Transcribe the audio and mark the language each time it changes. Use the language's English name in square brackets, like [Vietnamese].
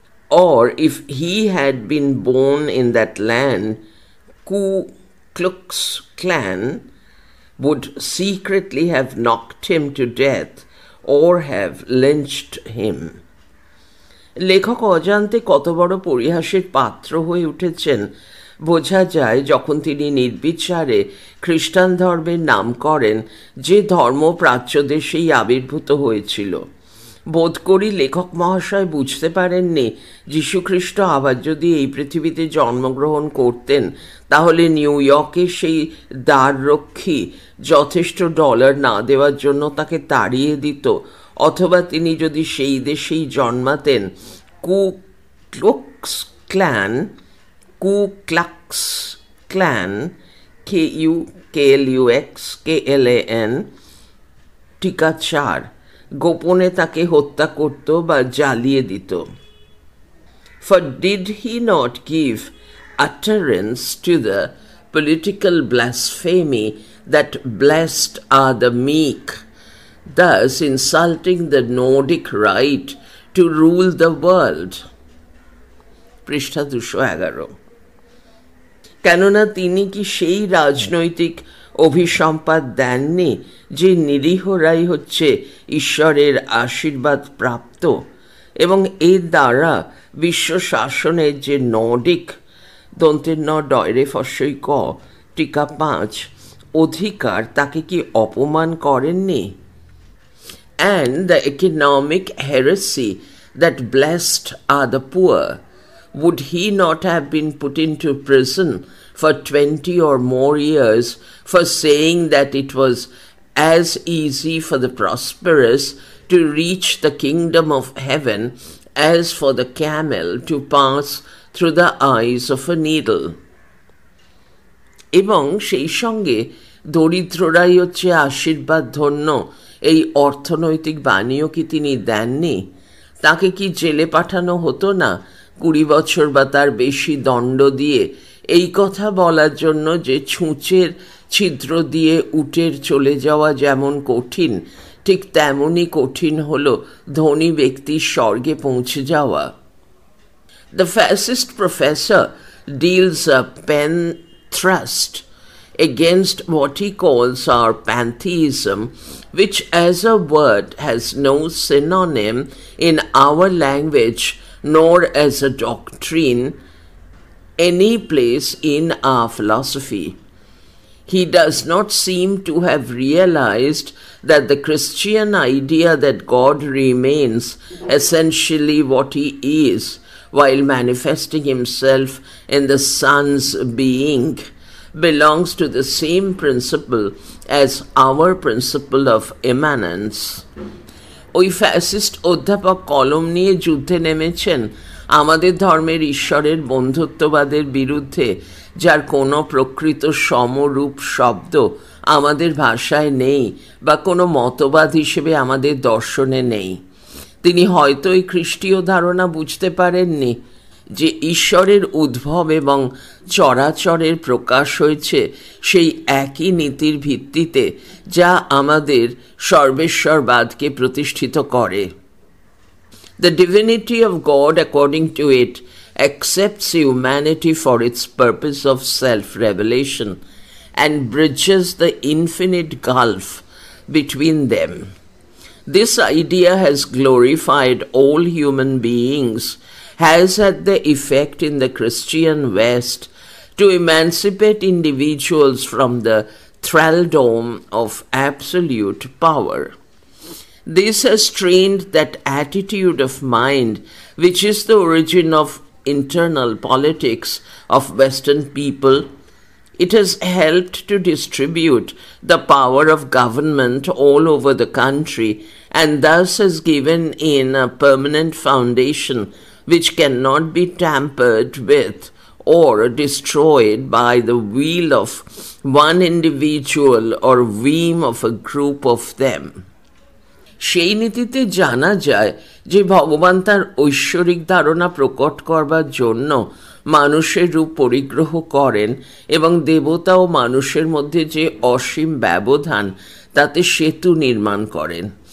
[English] Or if he had been born in that land, Ku Klux Klan would secretly have knocked him to death or have lynched him. [Bangla] লেখক অজান্তে কত বড় পরিহাসের পাত্র হয়ে উঠেছেন বোঝা যায় যখন তিনি নির্বিচারে খ্রিস্টান ধর্মের নাম করেন, যে ধর্ম প্রাচ্য দেশেই আবির্ভূত হয়েছিল। বোধ করি লেখক মহাশয় বুঝতে পারেননি যীশুখ্রিস্ট আবার যদি এই পৃথিবীতে জন্মগ্রহণ করতেন তাহলে নিউ ইয়র্কের সেই দ্বাররক্ষী যথেষ্ট ডলার না দেওয়ার জন্য তাকে তাড়িয়ে দিত, অথবা তিনি যদি সেই দেশেই জন্মাতেন কু ক্লুক্স ক্ল্যান KUKLUXKLAN টিকা 4 গোপনে তাকে হত্যা করত বা জ্বালিয়ে দিত। [English] For did he not give utterance to the political blasphemy that blessed are the meek, thus insulting the Nordic right to rule the world? [Bangla] পৃষ্ঠা 211 কেননা তিনি কি সেই রাজনৈতিক অভিসম্পাদ দেননি যে নিরীহরাই হচ্ছে ঈশ্বরের আশীর্বাদ প্রাপ্ত, এবং এর দ্বারা বিশ্ব শাসনের যে নর্ডিক দন্তের ডয়রে ফস্যই ক টিকা 5 অধিকার তাকে কি অপমান করেননি? [English] And the economic heresy that blessed are the poor, would he not have been put into prison for 20 or more years for saying that it was as easy for the prosperous to reach the kingdom of heaven as for the camel to pass through the eyes of a needle? [Bangla] এবং সেই সঙ্গে দরিদ্ররাই হচ্ছে আশীর্বাদ ধন্য এই অর্থনৈতিক বাণীও কি তিনি দেননি? তাকে কি জেলে পাঠানো হতো না 20 বছর বা তার বেশি দণ্ড দিয়ে এই কথা বলার জন্য যে ছুঁচের ছিদ্র দিয়ে উটের চলে যাওয়া যেমন কঠিন, ঠিক তেমনই কঠিন হল ধনী ব্যক্তির স্বর্গে পৌঁছে যাওয়া। [English] The fascist professor deals a pen thrust against what he calls our pantheism, which as a word has no synonym in our language nor as a doctrine any place in our philosophy. He does not seem to have realized that the Christian idea that God remains essentially what he is while manifesting himself in the Son's being belongs to the same principle as our principle of immanence. [Bangla] ওই fascist অধ্যাপক কলম নিয়ে যুদ্ধে নেমেছেন আমাদের ধর্মের ঈশ্বরের বন্ধুত্ববাদের বিরুদ্ধে, যার কোনো প্রকৃত সমরূপ শব্দ আমাদের ভাষায় নেই বা কোনো মতবাদ হিসেবে আমাদের দর্শনে নেই। তিনি হয়তো এই খ্রিস্টীয় ধারণা বুঝতে পারেননি যে ঈশ্বরের উদ্ভব এবং চরাচরের প্রকাশ হয়েছে সেই একই নীতির ভিত্তিতে যা আমাদের সর্বেশ্বরবাদকে প্রতিষ্ঠিত করে। [English] The divinity of God, according to it, accepts humanity for its purpose of self-revelation and bridges the infinite gulf between them. This idea has glorified all human beings, has had the effect in the Christian West to emancipate individuals from the thraldom of absolute power. This has trained that attitude of mind which is the origin of internal politics of Western people. It has helped to distribute the power of government all over the country and thus has given in a permanent foundation which cannot be tampered with or destroyed by the will of one individual or whim of a group of them. [Bangla] সেই নীতিতে জানা যায় যে ভগবান তার ঐশ্বরিক ধারণা প্রকট করবার জন্য মানুষের রূপ পরিগ্রহ করেন এবং দেবতা ও মানুষের মধ্যে যে অসীম ব্যবধান তাতে সেতু নির্মাণ করেন।